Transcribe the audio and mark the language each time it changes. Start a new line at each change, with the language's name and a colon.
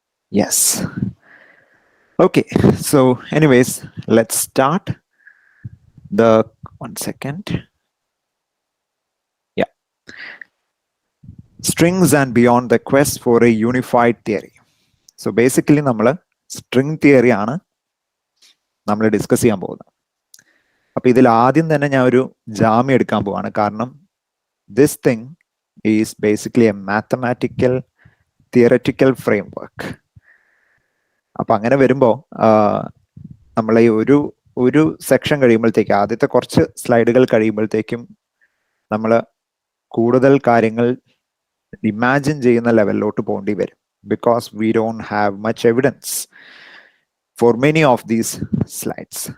English: Yes. Okay, so anyways, let's start. One second. Yeah. Strings and beyond, the quest for a unified theory. So basically
Malayalam: നമ്മൾ string theory ആണ് നമ്മൾ discuss ചെയ്യാൻ പോകുന്നത്. അപ്പൊ ഇതിൽ ആദ്യം തന്നെ ഞാൻ ഒരു ജാമ്യം എടുക്കാൻ പോവാണ്. കാരണം
English: this thing is basically a mathematical theoretical framework.
Malayalam: അപ്പൊ അങ്ങനെ വരുമ്പോൾ നമ്മളെ ഒരു സെക്ഷൻ കഴിയുമ്പോഴത്തേക്കും ആദ്യത്തെ കുറച്ച് സ്ലൈഡുകൾ കഴിയുമ്പോഴത്തേക്കും നമ്മൾ കൂടുതൽ കാര്യങ്ങൾ ഇമാജിൻ ചെയ്യുന്ന ലെവലിലോട്ട് പോകേണ്ടി വരും.
English: Because we don't have much evidence for many of these slides.